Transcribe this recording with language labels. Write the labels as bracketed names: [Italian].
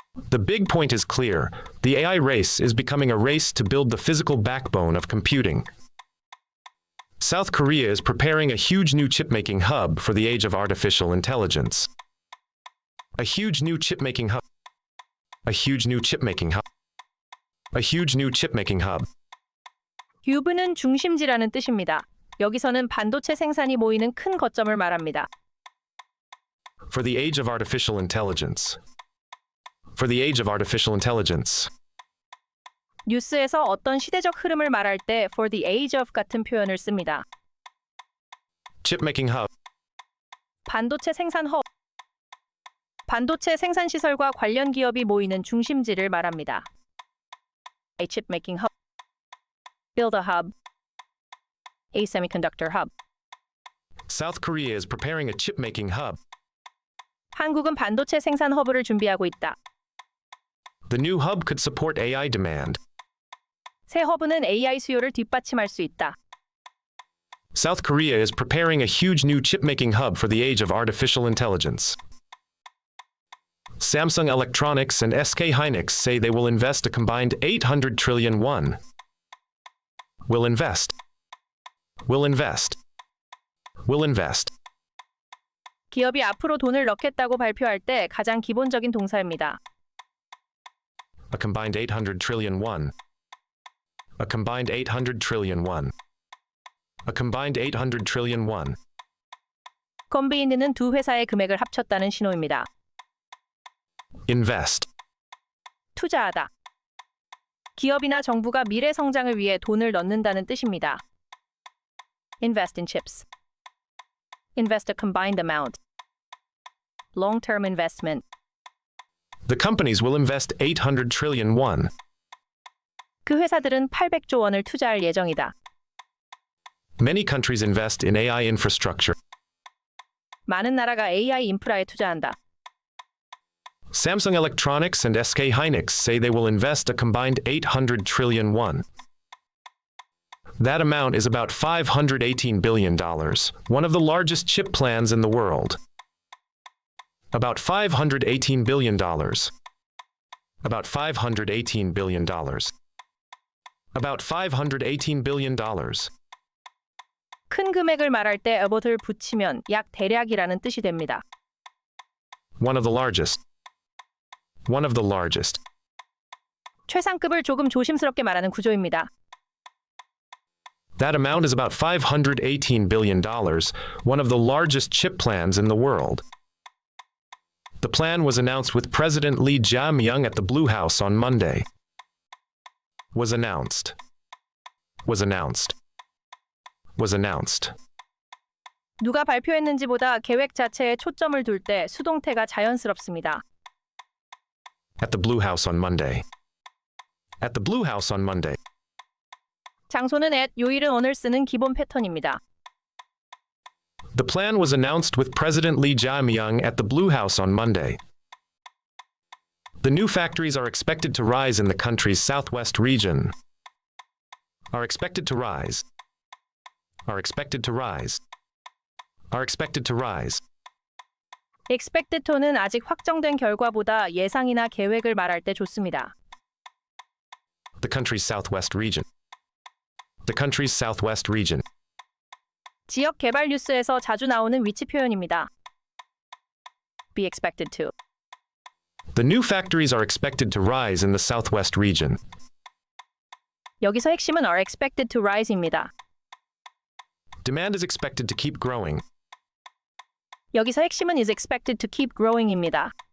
[English] The big point is clear. The AI race is becoming a race to build the physical backbone of computing. South Korea is preparing a huge new chip-making hub for the age of artificial intelligence. A huge new chip-making hub. A huge new chip-making hub. A huge new chip-making hub. [Korean] 큐브는 중심지라는 뜻입니다. 여기서는 반도체 생산이 모이는 큰 거점을 말합니다. [English] For the age of artificial intelligence. For the age of artificial intelligence. [Korean] 뉴스에서 어떤 시대적 흐름을 말할 때 [English] for the age of [Korean] 같은 표현을 씁니다. [English] Chip-making hub. [Korean] 반도체 생산 허브. 반도체 생산 시설과 관련 기업이 모이는 중심지를 말합니다. [English] A chip making hub. Build a hub. A semiconductor hub. South Korea is preparing a chip-making hub. [Korean] 한국은 반도체 생산 허브를 준비하고 있다. [English] The new hub could support AI demand. [Korean] 새 허브는 AI 수요를 뒷받침할 수 있다. [English] South Korea is preparing a huge new chip-making hub for the age of artificial intelligence. Samsung Electronics and SK hynix say they will invest a combined 800 trillion won. Will invest. Will invest. Will invest. [Korean] 기업이 앞으로 돈을 넣겠다고 발표할 때 가장 기본적인 동사입니다. [English] A combined 800 trillion won. A combined 800 trillion won. A combined 800 trillion won. [Korean] 컨비인드는 두 회사의 금액을 합쳤다는 신호입니다. [English] Invest. [Korean] 투자하다. 기업이나 정부가 미래 성장을 위해 돈을 넣는다는 뜻입니다. [English] Invest in chips. Invest a combined amount. Long-term investment. The companies will invest 800 trillion won. [Korean] 그 회사들은 800조 원을 투자할 예정이다. [English] Many countries invest in AI infrastructure. [Korean] 많은 나라가 AI 인프라에 투자한다. [English] Samsung Electronics and SK hynix say they will invest a combined 800 trillion won. That amount is about $518 billion, one of the largest chip plans in the world. About $518 billion. About $518 billion. About $518 billion. [Korean] 큰 금액을 말할 때 about을 붙이면 약 대략이라는 뜻이 됩니다. [English] One of the largest. One of the largest. [Korean] 최상급을 조금 조심스럽게 말하는 구조입니다. [English] That amount is about $518 billion, one of the largest chip plans in the world. The plan was announced with President Lee Jae-myung at the Blue House on Monday. Was announced. Was announced. Was announced. [Korean] 누가 발표했는지보다 계획 자체에 초점을 둘 때 수동태가 자연스럽습니다. [English] At the Blue House on Monday. At the Blue House on Monday. [Korean] 장소는 at, 요일은 오늘 쓰는 기본 패턴입니다. [English] The plan was announced with President Lee Jae-myung at the Blue House on Monday. The new factories are expected to rise in the country's southwest region. Are expected to rise. Are expected to rise. Are expected to rise. expected to [Korean] 는 아직 확정된 결과보다 예상이나 계획을 말할 때 좋습니다. [English] The country's southwest region. The country's southwest region. [Korean] 지역 개발 뉴스에서 자주 나오는 위치 표현입니다. [English] be expected to. The new factories are expected to rise in the southwest region. [Korean] 여기서 핵심은 [English] are expected to rise입니다. Demand is expected to keep growing. [Korean] 여기서 핵심은 [English] is expected to keep growing입니다.